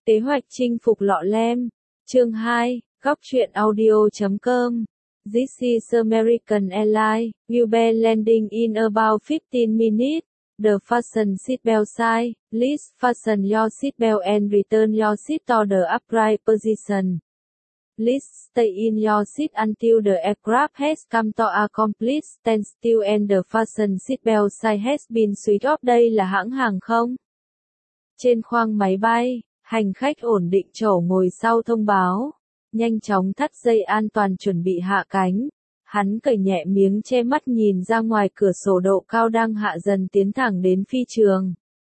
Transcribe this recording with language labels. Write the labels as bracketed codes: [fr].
[vi] Kế hoạch chinh phục Lọ Lem. Chương 2, Góc truyện audio.com. [en] This is American Airlines, you'll be landing in about 15 minutes. The fasten seatbelt sign, please fasten your seatbelt and return your seat to the upright position. Please stay in your seat until the aircraft has come to a complete standstill and the fasten seatbelt sign has been switched off. [vi] Đây là hãng hàng không? Trên khoang máy bay, hành khách ổn định chỗ ngồi sau thông báo. Nhanh chóng thắt dây an toàn chuẩn bị hạ cánh. Hắn cởi nhẹ miếng che mắt nhìn ra ngoài cửa sổ độ cao đang hạ dần tiến thẳng đến phi trường.